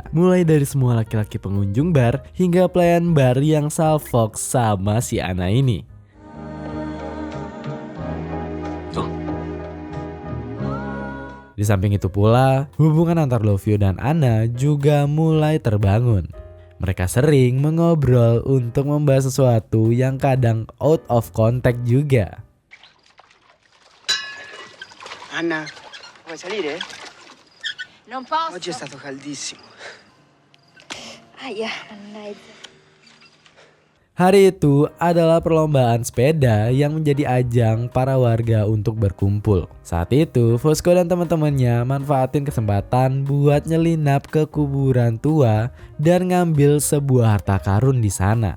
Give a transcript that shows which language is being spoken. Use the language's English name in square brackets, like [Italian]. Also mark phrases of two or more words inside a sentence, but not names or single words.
[Indonesian] Mulai dari semua laki-laki pengunjung bar hingga pelayan bar yang salfok sama si Ana ini. Di samping itu pula, hubungan antar Lovio dan Ana juga mulai terbangun. Mereka sering mengobrol untuk membahas sesuatu yang kadang [English] out of context [Indonesian] juga. [Italian] Anna, vuoi salire? Non posso. Oggi è stato caldissimo. [Indonesian] Ayah, mannaggia. Hari itu adalah perlombaan sepeda yang menjadi ajang para warga untuk berkumpul. Saat itu, Fosco dan teman-temannya manfaatin kesempatan buat nyelinap ke kuburan tua dan ngambil sebuah harta karun di sana.